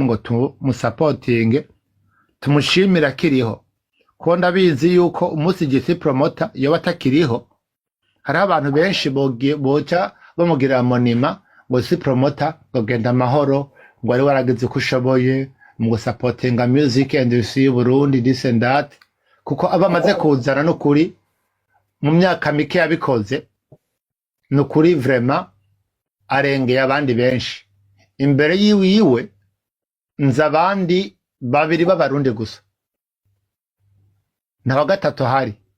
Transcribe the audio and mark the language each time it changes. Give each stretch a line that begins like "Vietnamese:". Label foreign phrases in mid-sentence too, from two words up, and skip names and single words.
Rundi: ngo tumusupportinge tumushimira kiriho ko ndabizi yuko umunsi Jesse Promoter iyo batakiriho hari abantu benshi boca bamugira monima ngo Jesse Promoter ngo genda amahoro ngo ari waragize uko ushoboye mu gusupportinga music industry y'u Burundi
English: this and that
Rundi: kuko abamaze kuzana no kuri mu myaka mike yabikoze ni ukuri vraiment arengeye abandi benshi imbere yiwe nzi abandi babiri b'abarundi gusa nta wa gatatu ahari